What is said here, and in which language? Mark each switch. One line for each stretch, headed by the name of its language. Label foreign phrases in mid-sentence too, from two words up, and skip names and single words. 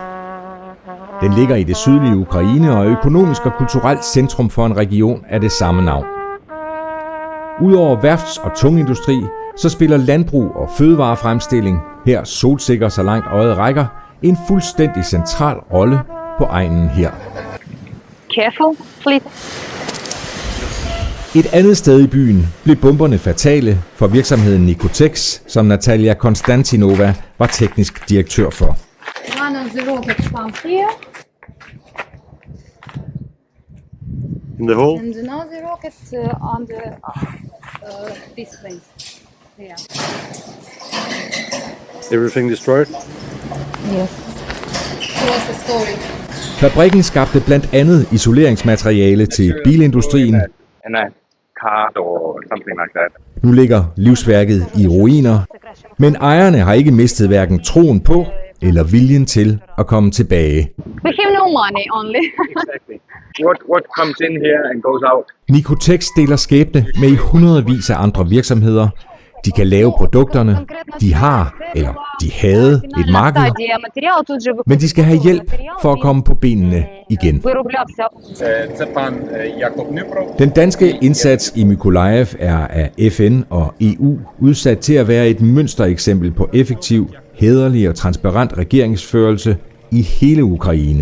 Danish: Den ligger i det sydlige Ukraine og er økonomisk og kulturelt centrum for en region af det samme navn. Udover værfts- og tungindustri, så spiller landbrug og fødevarefremstilling, her solsikker så langt øjet rækker, en fuldstændig central rolle på egnen her.
English: Careful, please.
Danish: Et andet sted i byen blev bomberne fatale for virksomheden Nikotex, som Natalia Konstantinova var teknisk direktør for.
English: One of the rockets from here, In the hole? and another rocket on this place. Here. Everything destroyed? Yes. What's the story?
Danish: Fabrikken skabte blandt andet isoleringsmateriale til bilindustrien.
English: In a card or something like that.
Danish: Nu ligger livsværket i ruiner, men ejerne har ikke mistet hverken troen på eller viljen til at komme tilbage.
English: We have no money only. Exactly. What comes in here and goes out?
Danish: Nikotex deler skæbne med i hundredvis af andre virksomheder. De kan lave produkterne, de har eller de havde et marked, men de skal have hjælp for at komme på benene igen. Den danske indsats i Mykolajiv er af FN og EU udsat til at være et mønstereksempel på effektiv, hæderlig og transparent regeringsførelse i hele Ukraine.